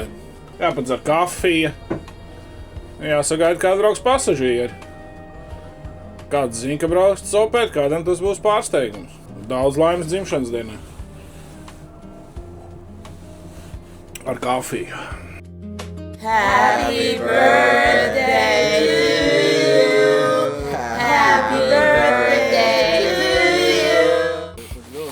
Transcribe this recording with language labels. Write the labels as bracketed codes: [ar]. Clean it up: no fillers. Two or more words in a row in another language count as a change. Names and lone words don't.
[lv] Jāpadzer kafija. Jāsagaida, kāda brauks pasažieri. Kāds zina, ka brauks sopēt, kādam tas būs pārsteigums. Daudz laimes dzimšanas dienā. Ar kafiju. [en] Happy birthday to you. Happy birthday to you.